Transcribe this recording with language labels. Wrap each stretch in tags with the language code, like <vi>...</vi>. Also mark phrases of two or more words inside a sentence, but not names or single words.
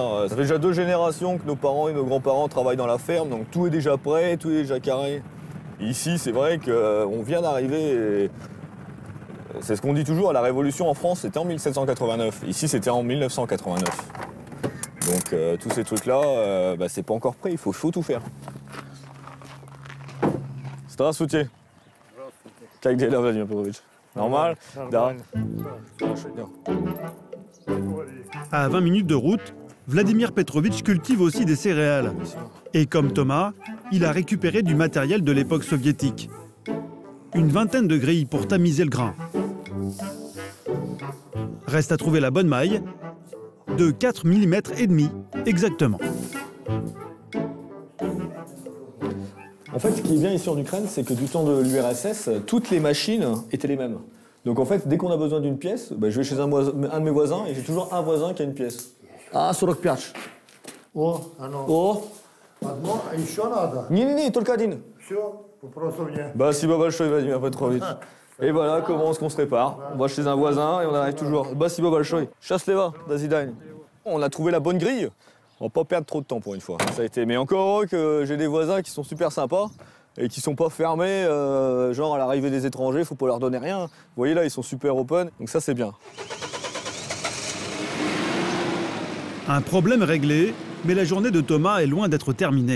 <fr>Ça fait déjà 2 générations que nos parents et nos grands-parents travaillent dans la ferme, donc tout est déjà prêt, tout est déjà carré. Ici, c'est vrai qu'on vient d'arriver, et c'est ce qu'on dit toujours, la révolution en France, c'était en 1789. Ici, c'était en 1989. Donc tous ces trucs-là, c'est pas encore prêt, il faut tout faire.</fr> <ru>Здравствуйте. Как дела, Владимир Павлович? Normal? Да.</ru> <fr>À 20 minutes de route, Vladimir Petrovitch cultive aussi des céréales. Et comme Thomas, il a récupéré du matériel de l'époque soviétique. Une vingtaine de grilles pour tamiser le grain. Reste à trouver la bonne maille, de 4,5 mm exactement. En fait, ce qui est bien ici en Ukraine, c'est que du temps de l'URSS, toutes les machines étaient les mêmes. Donc en fait, dès qu'on a besoin d'une pièce, je vais chez un de mes voisins et j'ai toujours un voisin qui a une pièce. Ah, 45.</fr> <ru>О, оно. О! Одно, а еще надо. Не, только один. Все, вопросов нет. Спасибо большое, Vladimir Petrovitch.</ru> <fr>Et voilà comment on se prépare. On va chez un voisin et on arrive toujours.</fr> <ru>Спасибо большое. Счастливо, до свидания.</ru> <fr>On a trouvé la bonne grille. On va pas perdre trop de temps pour une fois. Ça a été. Mais encore heureux que j'ai des voisins qui sont super sympas et qui sont pas fermés, genre à l'arrivée des étrangers, faut pas leur donner rien. Vous voyez là, ils sont super open, donc ça c'est bien. Un problème réglé, mais la journée de Thomas est loin d'être terminée.</fr>